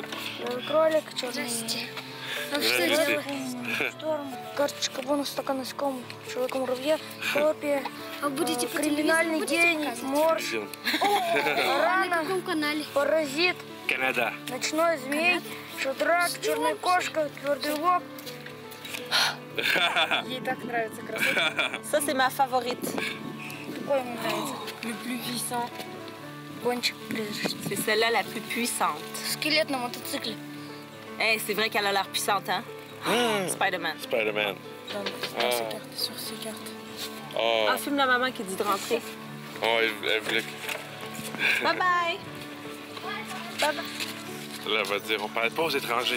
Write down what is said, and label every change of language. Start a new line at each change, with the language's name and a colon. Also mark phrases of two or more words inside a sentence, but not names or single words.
Russian: кролик, черный шторм, карточка бонус, стакан насекомых, человека-муравья, копия, криминальный день, морж, рана, паразит, Канада. ночной змей, шадрак, черная кошка, твердый лоб. Ей так нравится красота.
French: Ça, c'est ma favorite.
Russian: Какой ему нравится?
French: Le plus puissant.
Russian: Гонщик призрачный.
French: C'est celle-là la plus puissante.
Russian: Скелет на мотоцикле.
French: Hey, c'est vrai qu'elle a l'air puissante, hein? Spider-Man. Spider-Man. Sur ces cartes. Oh, Ah, filme la maman qui dit de rentrer. oh elle voulait... Bye-bye! Bye-bye! Là, elle va dire, on parle pas aux étrangers.